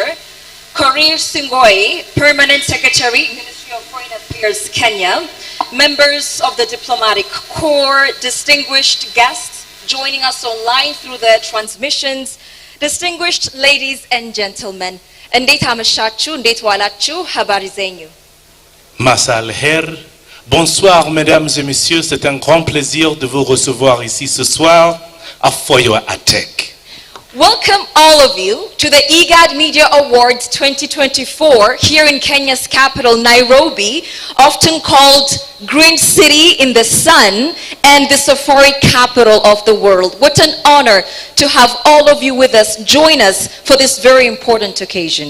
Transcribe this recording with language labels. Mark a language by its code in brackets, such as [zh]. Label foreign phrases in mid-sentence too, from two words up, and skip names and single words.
[en] Korir Singoi, Permanent Secretary, Ministry of Foreign Affairs, Kenya. Members of the Diplomatic Corps, distinguished guests joining us online through the transmissions, distinguished ladies and gentlemen. [kln] Ndet amashachu, ndet walachu, [sw] habari zenyu. [ar] مساء الخير. [fr] Bonsoir, mesdames et messieurs. C'est un grand plaisir de vous recevoir ici ce soir à Foyo Atek. [en] Welcome all of you to the IGAD Media Awards 2024 here in Kenya's capital, Nairobi, often called Green City in the Sun and the Safari capital of the world. What an honor to have all of you with us, join us for this very important occasion.